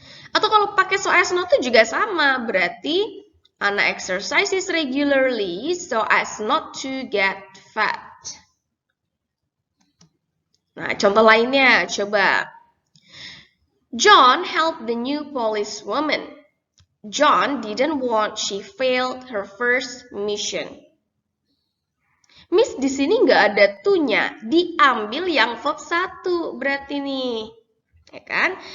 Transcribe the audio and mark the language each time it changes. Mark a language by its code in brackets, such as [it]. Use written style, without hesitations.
[id] Atau kalau pakai [en] so as not to [id] juga sama. Berarti [en] Anna exercises regularly so as not to get fat. [id] Nah, contoh lainnya, coba. [en] John helped the new policewoman. John didn't want she failed her first mission. [id] Miss, di sini nggak ada to-nya. Diambil yang verb 1 berarti nih. Ya kan?